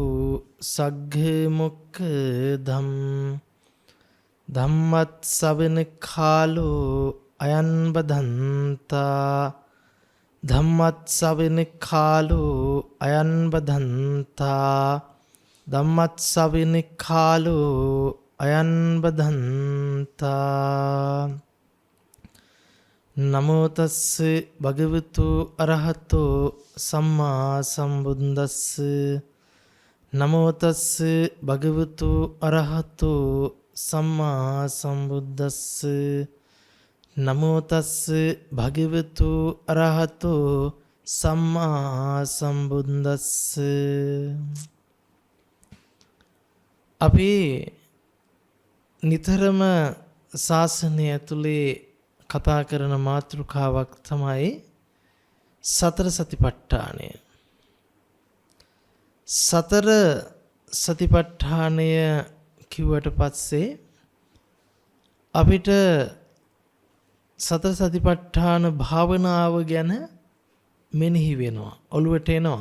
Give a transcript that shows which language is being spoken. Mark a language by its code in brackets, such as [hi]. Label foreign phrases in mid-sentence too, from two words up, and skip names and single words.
[pi] सग्मुखदं धम्मत्सवन कालो अयं बधन्ता धम्मत्सवन कालो अयं बधन्ता धम्मत्सवन कालो अयं बधन्ता नमो तस्स भगवतो अरहतो सम्मा सम्बुද්දස්ස नमो तस्स भगवतो अरहतो सम्मा सम्बුද්දස්ස නමෝ තස්ස භගවතු අරහතෝ සම්මා සම්බුද්දස්ස. [si] අපි නිතරම ශාසනය ඇතුලේ කතා කරන මාතෘකාවක් තමයි සතර සතිපට්ඨානය. සතර සතිපට්ඨානය කිව්වට පස්සේ අපිට සතර සතිපට්ඨාන භාවනාව ගැන මෙනෙහි වෙනවා, ඔළුවට එනවා.